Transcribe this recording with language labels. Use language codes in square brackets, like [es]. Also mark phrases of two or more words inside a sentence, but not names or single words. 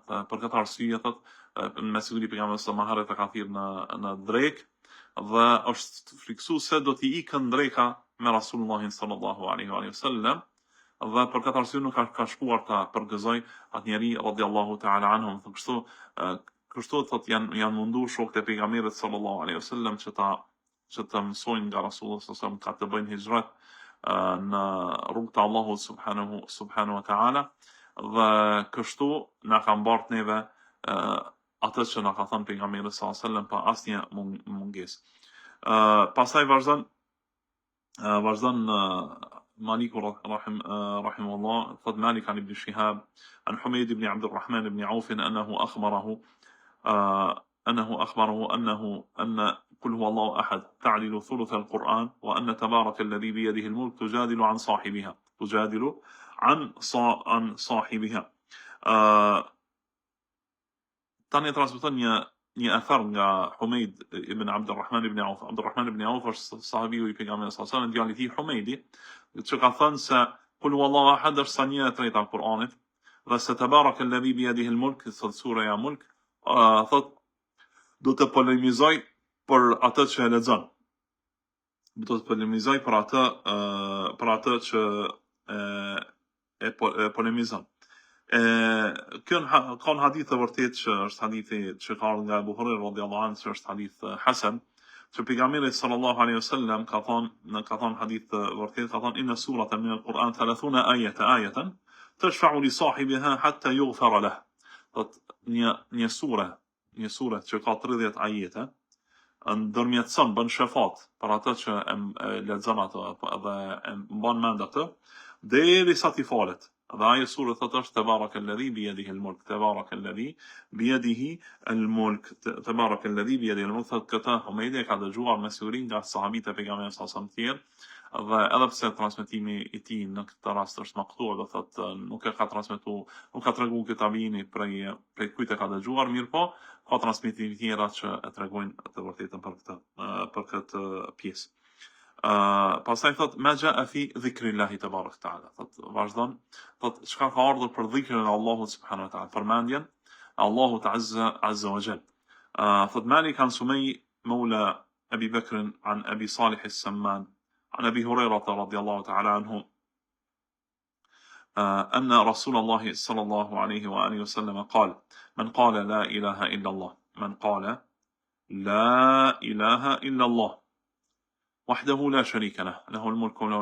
[sq] Për këtë arsye thot me siguri pejgamberi sa më herët e ka thirrë në drek dhe është friksuar se do t'i ikën dreka me Rasulullahin [ar] صلى الله عليه وسلم, [sq] dhe për këtë arsye nuk ka shkuar ta përgëzoj atë njeri [ar] رضي الله تعالى عنهم. [sq] Kështu thot janë mundu shokët e pejgamberit [ar] صلى الله عليه وسلم [sq] që ta mësojnë nga [ar] رسول الله صلى الله عليه وسلم, [sq] ka të bëjnë hijrat në rrugën e Allahut [ar] سبحانه وتعالى, [sq] dhe kështu na ka mbart neve atë që na ka thënë pejgamberi [ar] صلى الله عليه وسلم [sq] pa asnjë mungesë. Pastaj vazhdon [ar] مالك رحمه الله فضل مالك عن ابن شهاب عن حميد بن عبد الرحمن بن عوف أنه أخبره أن قل هو الله أحد تعدل ثلث القرآن وأن تبارك الذي بيده الملك تجادل عن صاحبها. [sq] تاني transmeton një athar nga Humeid ibn Abdurrahman ibn Auf. Abdurrahman ibn Auf është sahabiu i pejgamberit [ar] صلى الله عليه وسلم, [sq] djali i tij Humeidi, që ka thënë se [ar] قل هو الله أحد [sq] është sa 1/3 e Kur'anit, dhe se [ar] تبارك الذي بيده الملك, [sq] thot sura Mulk, thot do të polemizoj për atë që e lexon. Do të polemizoj për atë që e polemizon. Kjo ka një hadith të vërtet që është hadithi që ka nga Abu Hurajra [ar] رضي الله عنه, [sq] që është [ar] حديث حسن, [sq] që pejgamberi [ar] صلى الله عليه وسلم [sq] ka thënë hadith të vërtet, ka thënë [ar] إن سورة من القرآن 30 آية تشفع لصاحبها حتى يغفر له. [sq] Thot një sure që ka 30 ajete ndërmjetson, bën shefat për atë që e lexon atë dhe e mban mend atë derisa t'i falet. Dhe ajo sure thot është [ar] تبارك الذي بيده الملك, تبارك الذي بيده الملك, تبارك الذي بيده الملك. [sq] Thot këta Humeidi ka dëgjuar me siguri nga sahabët e pejgamberit [ar] صلى الله عليه وسلم, [sq] dhe edhe pse transmetimi i tij në këtë rast është maqtuar, do thot nuk e ka transmetuar, nuk ka treguar këtë tabini prej kujt e ka dëgjuar, mirë po ka transmetime të tjera që e tregojnë të vërtetën për këtë pjesë. Pastaj thot [ar] ما جاء في ذكر الله تبارك وتعالى. [sq] Thot vazhdon, thot çka ka ardhur për dhikrin e Allahut [ar] سبحانه وتعالى, [sq] përmendjen Allahut [ar] عز وجل. Thot مالك عن سمي مولى أبي بكر عن أبي صالح السمان عن أبي هريرة رضي الله تعالى عنه أن رسول الله صلى الله عليه وآله وسلم قال: من قال لا إله إلا الله، من قال لا إله إلا الله وحده لا شريك له، له الملك وله